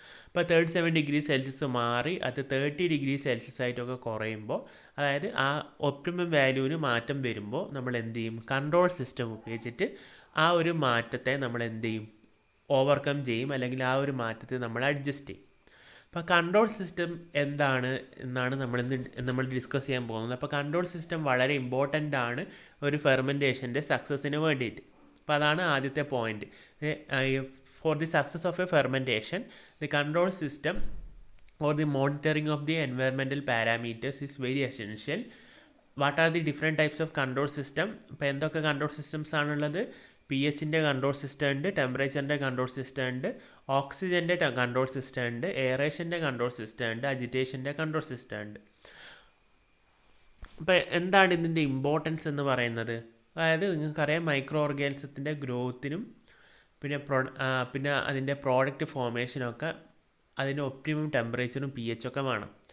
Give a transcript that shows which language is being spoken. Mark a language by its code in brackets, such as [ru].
[ml] അപ്പോൾ 37 degree Celsius മാറി അത് 30 ഡിഗ്രി സെൽഷ്യസ് ആയിട്ടൊക്കെ കുറയുമ്പോൾ, അതായത് ആ ഒപ്റ്റിമം വാല്യൂവിന് മാറ്റം വരുമ്പോൾ നമ്മൾ എന്ത് ചെയ്യും, കൺട്രോൾ സിസ്റ്റം ഉപയോഗിച്ചിട്ട് ആ ഒരു മാറ്റത്തെ നമ്മൾ എന്ത് ചെയ്യും, ഓവർകം ചെയ്യും, അല്ലെങ്കിൽ ആ ഒരു മാറ്റത്തെ നമ്മൾ അഡ്ജസ്റ്റ് ചെയ്യും. അപ്പോൾ കൺട്രോൾ സിസ്റ്റം എന്താണ് എന്നാണ് നമ്മൾ ഡിസ്കസ് ചെയ്യാൻ പോകുന്നത്. അപ്പോൾ കൺട്രോൾ സിസ്റ്റം വളരെ ഇമ്പോർട്ടൻ്റ് ആണ് ഒരു ഫെർമെൻറ്റേഷൻ്റെ സക്സസ്സിന് വേണ്ടിയിട്ട്. അപ്പോൾ അതാണ് ആദ്യത്തെ point. [en] For the success of a fermentation, the control system or the monitoring of the environmental parameters is very essential. What are the different types of control system? [ml] ഇപ്പോൾ എന്തൊക്കെ control systems ആണുള്ളത്? pHൻ്റെ control system ഉണ്ട്, ടെമ്പറേച്ചറിൻ്റെ control system ഉണ്ട്, ഓക്സിജൻ്റെ control system ഉണ്ട്, എയറേഷൻ്റെ control system ഉണ്ട്, അജിറ്റേഷൻ്റെ control system ഉണ്ട്. അപ്പോൾ എന്താണ് ഇതിൻ്റെ ഇമ്പോർട്ടൻസ് എന്ന് പറയുന്നത്? അതായത് നിങ്ങൾക്കറിയാം, മൈക്രോ ഓർഗാനിസത്തിൻ്റെ ഗ്രോത്തിനും പിന്നെ അതിൻ്റെ പ്രോഡക്റ്റ് ഫോർമേഷനൊക്കെ അതിൻ്റെ ഒപ്റ്റിമം ടെമ്പറേച്ചറും pH ഒക്കെ വേണം.